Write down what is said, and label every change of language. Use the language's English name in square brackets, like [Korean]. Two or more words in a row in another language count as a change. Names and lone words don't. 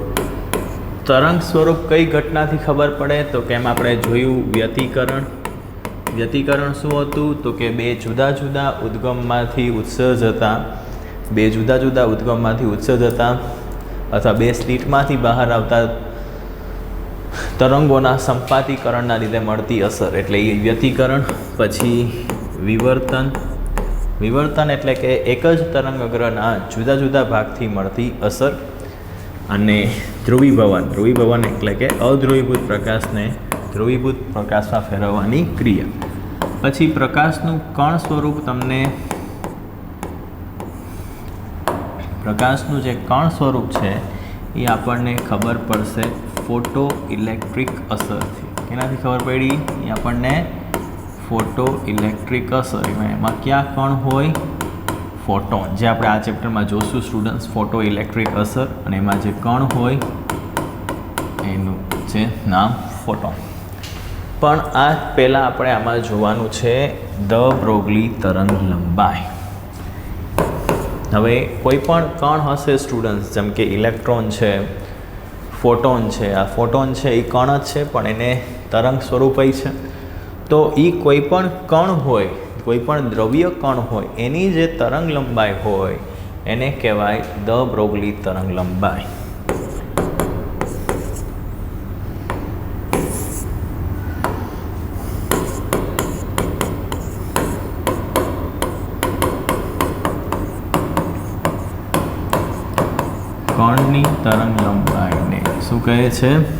[Gujarati] તરંગ સ્વરૂપ કઈ ઘટના થી ખબર પડે તો કેમ આપણે જોયું વ્યતિકરણ। વ્યતિકરણ શું હતું તો કે બે જુદા જુદા ઉદ્ગમમાંથી ઉત્સર્જતા બે જુદા જુદા ઉદ્ગમમાંથી ઉત્સર્જતા અથવા બે સ્લિટમાંથી બહાર આવતા તરંગોના સંપાતીકરણના લીધે મળતી અસર એટલે એ વ્યતિકરણ। પછી વિવર્તન। વિવર્તન એટલે કે એક જ તરંગઅગ્રના જુદા જુદા ભાગથી મળતી અસર। અને ધ્રુવીભવન। ધ્રુવીભવન એટલે કે અધ્રુવીભૂત પ્રકાશને ધ્રુવીભૂત પ્રકાશમાં ફેરવવાની ક્રિયા। પછી પ્રકાશનું કણ સ્વરૂપ તમને પ્રકાશનું જે કણ સ્વરૂપ છે એ આપણને ખબર પડશે [English] photo electric [Gujarati] असरथी। કેનાથી ખબર પડી? એ આપણને [English] photo electric [Gujarati] असर। એમાં ક્યા કણ હોય? ફોટોન। જે આપણે આ ચેપ્ટરમાં જોશું સ્ટુડન્ટ્સ [English] photo electric [Gujarati] અસર અને એમાં જે કણ હોય એનું જે નામ ફોટોન। પણ આ પહેલા આપણે આમાં જોવાનું છે દ બ્રોગલી તરંગ લંબાઈ। હવે કોઈપણ કણ હશે સ્ટુડન્ટ્સ જેમ કે ઇલેક્ટ્રોન છે, ફોટોન છે। આ ફોટોન છે એ કણ જ છે પણ એને તરંગ સ્વરૂપય છે। તો ઈ કોઈપણ કણ હોય, કોઈપણ દ્રવ્ય કણ હોય એની જે તરંગ લંબાઈ હોય એને કહેવાય દ બ્રોગલી તરંગ લંબાઈ। કણની તરંગ લંબાઈ ને શું કહે છે?